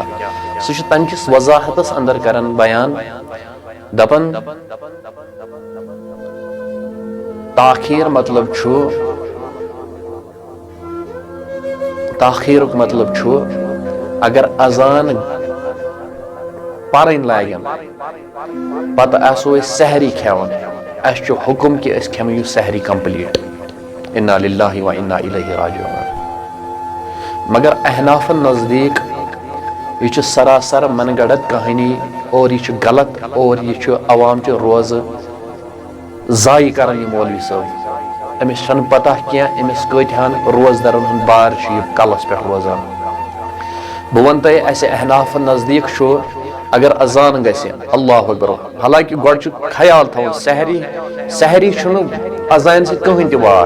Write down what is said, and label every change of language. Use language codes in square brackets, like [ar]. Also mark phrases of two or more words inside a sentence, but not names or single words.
[ks] سہ چھ تمہ کس وضاحتس اندر کران بیان دپان تاخیر مطلب چھُ، تاخیرک مطلب چھُ اگر اذان پرن لاگن پتہ آسو أسۍ سحری کھیوان، اس چھُ حکم کہ اس کھیمو یہ سحری کمپلیٹ. [ar] انا للہ و انا الیہ راجعون. [ks] مگر احنافن نزدیک یہ چھُ سراسر [ur] من گڑت کہانی [ks] اور یہ چھُ غلط اور یہ چھُ عوام چہ روز ضائع کران. یہ مولوی صٲب امس چھنہ پتہ کینٛہہ امس کۭتہن روزدرن ہُنٛد بار چھُ یہ کلس پٮ۪ٹھ روزان. بہ ون تۄہہِ اسہِ احنافن نزدیک چھُ اگر اذان گژھِ [ar] اللہ اکبر، [ks] حالانکہ گۄڈٕ چھُ خیال تھاوُن سحری چھُنہٕ اذان سۭتۍ کٕہٕنۍ تہِ واٹھ.